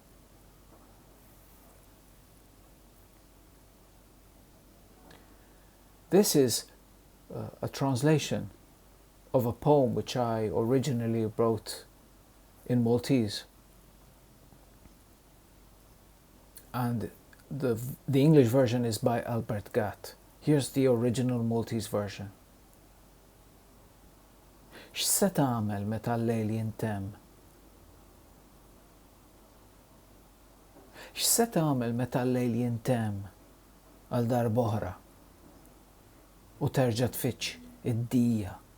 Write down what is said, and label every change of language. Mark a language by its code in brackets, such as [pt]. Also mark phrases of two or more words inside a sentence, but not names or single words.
[en] This is a translation of a poem which I originally wrote in Maltese. And the English version is by Albert Gatt. Here's the original Maltese version. [mt] X'se tagħmel meta l-lejl jintemm? X'se tagħmel meta l-lejl jintemm għal darb'oħra u terġa' tfittx id-dija?